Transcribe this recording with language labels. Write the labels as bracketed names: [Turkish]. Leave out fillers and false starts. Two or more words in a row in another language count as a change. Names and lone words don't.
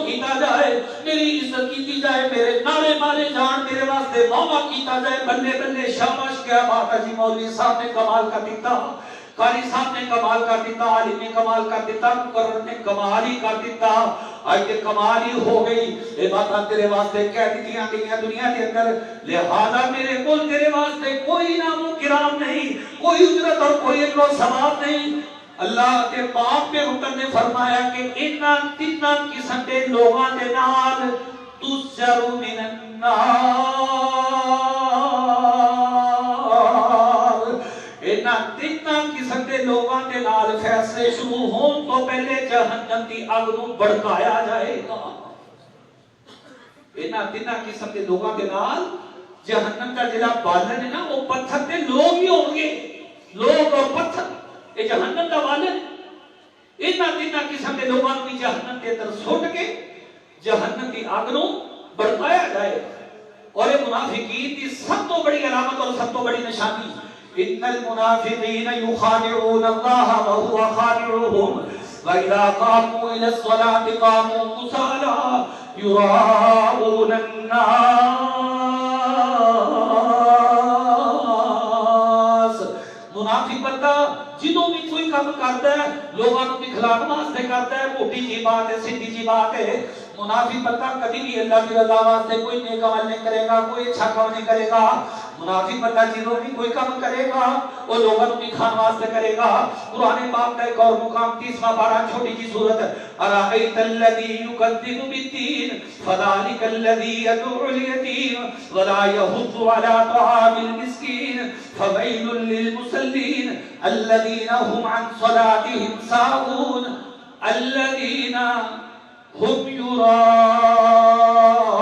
[Punjabi] کیتا جائے، میری عزت کیتی جائے، میرے نعرے مارے جان، میرے واسطے واہ کیتا جائے، بلے بلے شاباش کیا بات ہے جی، مولوی صاحب نے کمال کر دیتا، قاری صاحب نے کمال کر دیتا، عالم نے کمال کر دیتا، مقرر نے کمال ہی کر دیتا، آج کے کمال ہی ہو گئی، اے باتاں تیرے واسطے کہہ دیتیاں گئیاں دنیا کے اندر، لہذا میرے کول تیرے واسطے کوئی نام و کرام نہیں، کوئی اجرت اور کوئی اجر و ثواب نہیں۔ اللہ کے پاک کے حکم نے فرمایا کہ انہاں تیناں قسم دے لوگاں دے نال [Arabic] تسجر من النار، [Punjabi] انہاں تیناں قسم دے لوگاں دے نال فیصلے شروع ہون تو پہلے جہنم دی اگ نوں بھڑکایا جائے گا۔ انہاں تیناں قسم دے لوگاں دے نال جہنم دا جڑا بالن ہے نا وہ پتھر تے لوگ ہی ہوں گے، لوگ اور پتھر، یہ جہنم دا بالن، انہاں تیناں قسم دے لوگاں نوں جہنم دے اندر سٹ کے جہنم دی اگ نوں بھڑکایا جائے گا۔ اور یہ منافقین دی سب تو بڑی علامت اور سب تو بڑی نشانی، [Arabic] ان المنافقین یخادعون اللہ وهو خادعهم واذا قاموا الى الصلاة قاموا كسالى يراءون الناس۔ [Urdu] منافق بندہ جدوں بھی کوئی کام کرتا ہے لوگوں کو دکھلانے واسطے کرتا ہے، موٹی جی بات ہے، سیدھی جی بات ہے، منافق بندہ کبھی بھی اللہ کی رضا واسطے کوئی نیک عمل نہیں کرے گا، کوئی اچھا کام نہیں کرے گا۔ منافق بندہ جدوں بھی کوئی کام کرے گا وہ لوگوں کو دکھانے واسطے کرے گا۔ قرآن پاک کا ایک اور مقام 30واں پارہ چھوٹی سی سورت [Arabic] ارأیت الذی یکذب بالدین فذلک الذی یدعو الیتیم ولا یحض علی طعام المسکین فویل للمصلین الذین هم عن صلاتهم ساہون الذین هم یراءون۔